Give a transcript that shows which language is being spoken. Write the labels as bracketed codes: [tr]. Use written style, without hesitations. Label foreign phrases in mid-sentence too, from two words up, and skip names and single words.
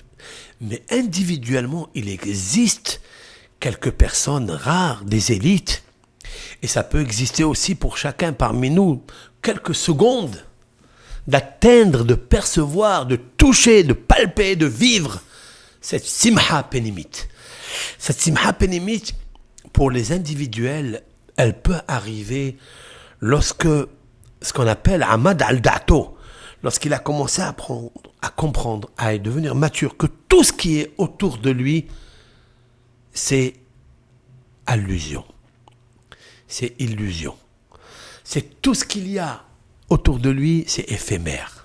[fr] Mais individuellement, il existe quelques personnes rares, des élites, et ça peut exister aussi pour chacun parmi nous, quelques secondes, d'atteindre, de percevoir, de toucher, de palper, de vivre cette [he] שמחה פנימית. [fr] Cette [he] שמחה פנימית, [fr] pour les individuels, elle peut arriver lorsque, ce qu'on appelle [he] עמד על דעתו, [fr] lorsqu'il a commencé à comprendre, à devenir mature, que tout ce qui est autour de lui, c'est allusion, c'est illusion. C'est tout ce qu'il y a autour de lui, c'est éphémère.